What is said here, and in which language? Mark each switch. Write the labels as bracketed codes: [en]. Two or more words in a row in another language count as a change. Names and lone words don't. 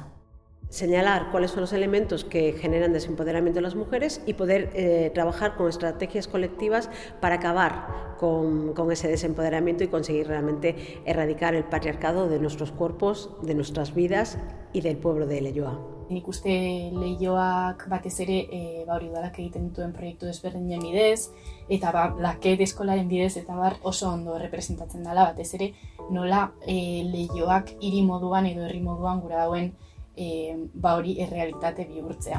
[es] Señalar cuáles son los elementos que generan desempoderamiento de las mujeres y poder trabajar con estrategias colectivas para acabar con ese desempoderamiento y conseguir realmente erradicar el patriarcado de nuestros cuerpos, de nuestras vidas y del pueblo de Leioa. [eu] Nik uste Leioak batez ere udalak egiten dituen proiektu desberdinen bidez, eta Laket eskolaren bidez eta oso ondo representatzen dela, batez ere nola Leioak hiri moduan edo herri moduan gura dauen hori errealitate bihurtzea.